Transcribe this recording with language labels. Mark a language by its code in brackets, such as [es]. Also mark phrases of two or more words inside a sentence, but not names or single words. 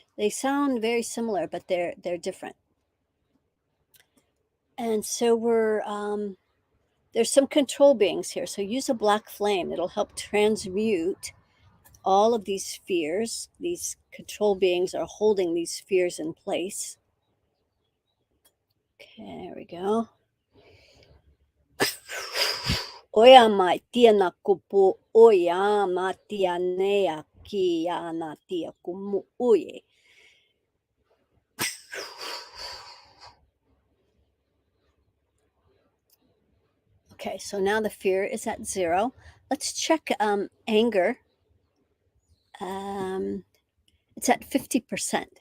[en] They sound very similar, but they're different. And so there's some control beings here. So use a black flame. It'll help transmute all of these fears. These control beings are holding these fears in place. Okay, there we go. Oya matia na kupu oya matia nea kia na tia kumu oye. Okay, so now the fear is at 0. Let's check anger. It's at 50%.